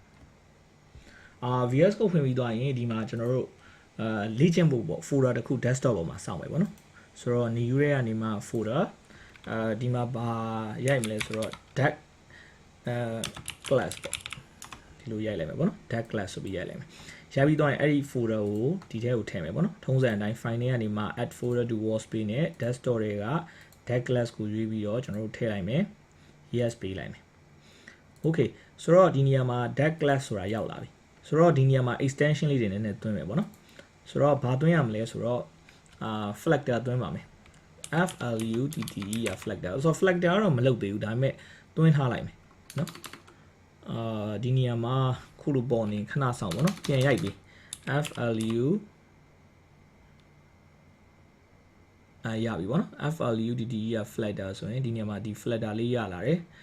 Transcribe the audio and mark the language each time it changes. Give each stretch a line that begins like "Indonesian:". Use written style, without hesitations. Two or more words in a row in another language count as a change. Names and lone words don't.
Burmese: VS Code ဖွင့်ပြီးသွားရင်ဒီမှာကျွန်တော်တို့လေ့ကျင့်ဖို့ပေါ့ folder တစ်ခု desktop ပေါ်မှာစောင့်မယ်ပေါ့နော်ဆိုတော့ new ရဲ့ကနေမှ folder ဒီ မှာဘာရိုက်မလဲဆိုတော့
English: deck class
Burmese: ပေါ့ဒီလိုရိုက်လိုက်မယ်ပေါ့နော်
English: deck class
Burmese: ဆိုပြီးရိုက်လိုက်မယ်ရပြီးသွားရင်အဲ့ဒီ folder ကိုဒီထဲကိုထည့်မယ်ပေါ့နော်ထုံးစံအတိုင်း file ထဲကနေမှ
English: add folder to workspace
Burmese: နဲ့ desktop တွေက
English: deck class
Burmese: ကိုရွေးပြီးတော့ကျွန်တော်တို့ထည့်လိုက်မယ် yes ပေးလိုက်မယ် okay ဆိုတော့ဒီနေရာမှာ deck class ဆိုတာရောက်လာပြီဆိုတော့ဒီနေရာမှာ extension လေးတွေနည်းနည်းသွင်းမယ်ပေါ့နော်ဆိုတော့ဘာသွင်းရမလဲဆိုတော့flatter သွင်းပါမယ် flutter ဆိုတော့ flatter ကတော့မလုပ်သေးဘူးဒါပေမဲ့သွင်းထားလိုက်မယ်နော်ဒီနေရာမှာခုလိုပေါ်နေခဏဆောင်ပေါ့နော်ပြန်ရိုက်ပြီ flu ရပြီပေါ့နော် flutter က flatter ဆိုရင်ဒီနေရာမှာဒီ flatter လေးရလာတယ်